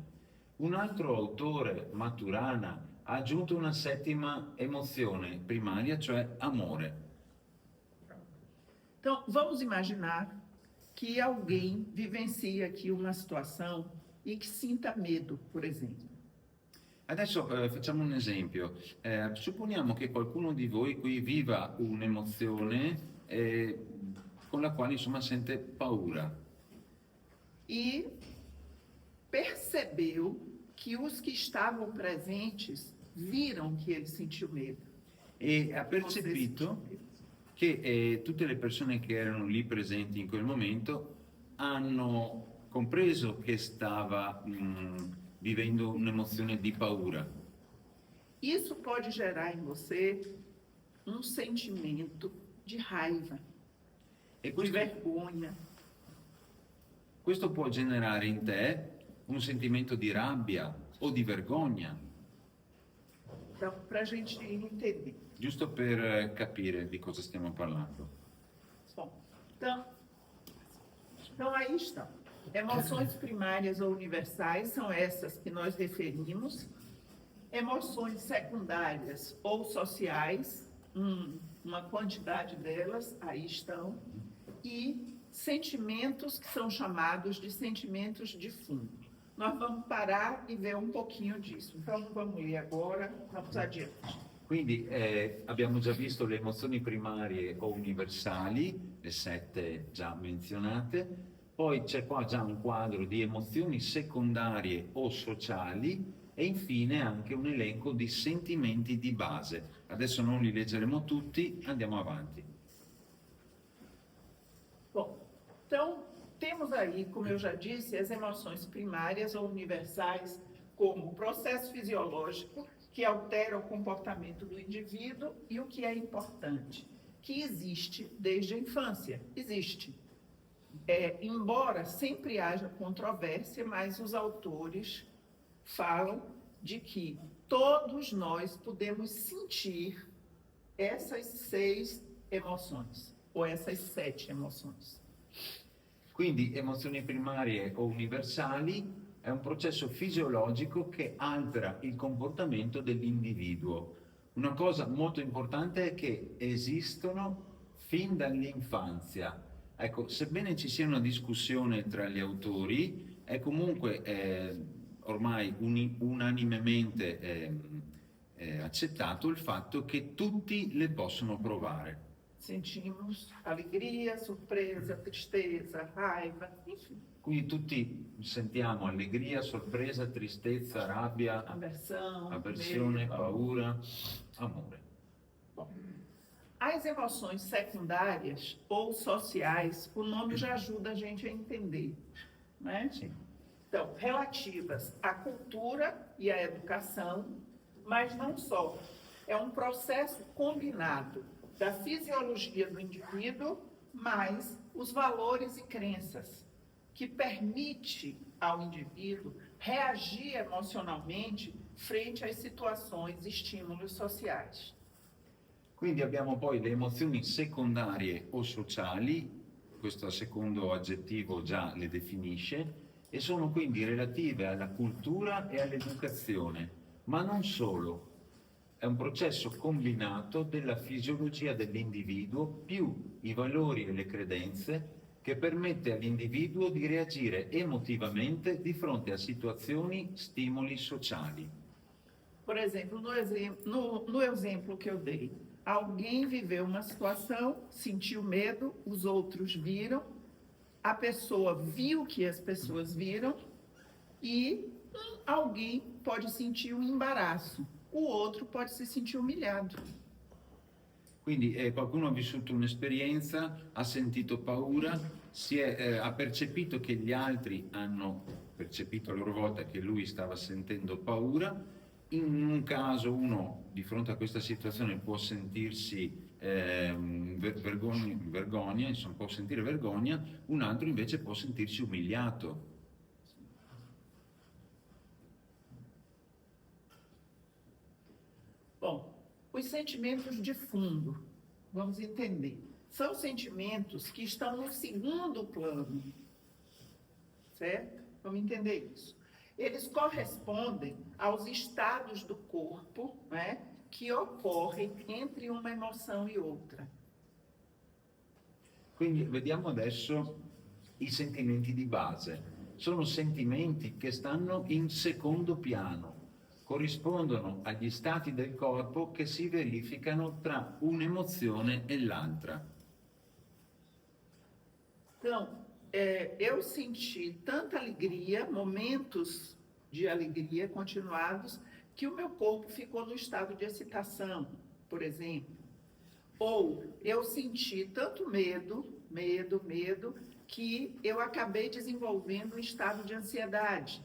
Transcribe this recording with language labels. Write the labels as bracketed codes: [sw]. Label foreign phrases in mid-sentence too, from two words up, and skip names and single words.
[it] Un altro autore, Maturana, ha aggiunto una 7ª emozione primaria, cioè amore. [pt] Então, vamos imaginar que alguém vivencia aqui uma situação e que sinta medo, por exemplo. [it] Adesso facciamo un esempio. Supponiamo che qualcuno di voi qui viva un'emozione con la quale insomma sente paura [pt] E percebeu que os que estavam presentes viram que ele sentiu medo. [it] e ha [pt] Você [it] percepito [pt] sentiu medo. [it] che tutte le persone che erano lì presenti in quel momento hanno compreso che stava vivendo un'emozione di paura. [pt] Isso pode gerar em você um sentimento de raiva, E de vergonha, [it] questo può generare in te un sentimento di rabbia o di vergogna. [pt] para a gente entender. [it] giusto per capire di cosa stiamo parlando. [pt] Bom, então aí estão. Emoções primárias ou universais são essas que nós referimos. Emoções secundárias ou sociais, uma quantidade delas, aí estão. E sentimentos que são chamados de sentimentos de fundo. Nós vamos parar e ver um pouquinho disso. Então, vamos ler agora, vamos adiante. [it] Quindi abbiamo già visto le emozioni primarie o universali, le 7 già menzionate, poi c'è qua già un quadro di emozioni secondarie o sociali e infine anche un elenco di sentimenti di base. Adesso non li leggeremo tutti, andiamo avanti. [pt] Bom, então, temos aí, como eu já disse, as emoções primárias ou universais como o processo fisiológico que altera o comportamento do indivíduo e o que é importante, que existe desde a infância, existe. Embora sempre haja controvérsia, mas os autores falam de que todos nós podemos sentir essas 6 emoções, ou essas 7 emoções. [it] Quindi emozioni primarie o universali è un processo fisiologico che altera il comportamento dell'individuo. Una cosa molto importante è che esistono fin dall'infanzia. Ecco, sebbene ci sia una discussione tra gli autori, è comunque ormai unanimemente accettato il fatto che tutti le possono provare. [pt] Sentimos alegria, surpresa, tristeza, raiva, enfim. [it] Quindi tutti sentiamo allegria, sorpresa, tristezza, rabbia, avversione, paura, amore. [pt] Bom, as emoções secundárias ou sociais, o nome já ajuda a gente a entender, né? Sim. Então, relativas à cultura e à educação, mas não só. É um processo combinado da fisiologia do indivíduo, mais os valores e crenças, que permite ao indivíduo reagir emocionalmente frente às situações e estímulos sociais. [it] Quindi abbiamo poi le emozioni secondarie o sociali, questo secondo aggettivo già le definisce, e sono quindi relative alla cultura e all'educazione, ma non solo. È un processo combinato della fisiologia dell'individuo più i valori e le credenze che permette all'individuo di reagire emotivamente di fronte a situazioni, stimoli sociali. [pt] Por exemplo, no exemplo que eu dei, alguém viveu uma situação, sentiu medo, os outros viram, a pessoa viu que as pessoas viram e alguém pode sentir um embaraço. O outro pode se sentir umiliado. [it] Quindi qualcuno ha vissuto un'esperienza, ha sentito paura, ha percepito che gli altri hanno percepito a loro volta che lui stava sentendo paura. In un caso uno di fronte a questa situazione può sentirsi vergogna, insomma può sentire vergogna, un altro invece può sentirsi umiliato. [pt] Bom, os sentimentos de fundo, vamos entender, são sentimentos que estão no segundo plano, certo? Vamos entender isso. Eles correspondem aos estados do corpo, né, que ocorrem entre uma emoção e outra. [it] Quindi vediamo adesso i sentimenti di base. Sono sentimenti che stanno in secondo piano. Corrispondono agli stati del corpo che si verificano tra un'emozione e l'altra. [pt] Então, eu senti tanta alegria, momentos de alegria continuados, que o meu corpo ficou no estado de excitação, por exemplo. Ou eu senti tanto medo, que eu acabei desenvolvendo um estado de ansiedade.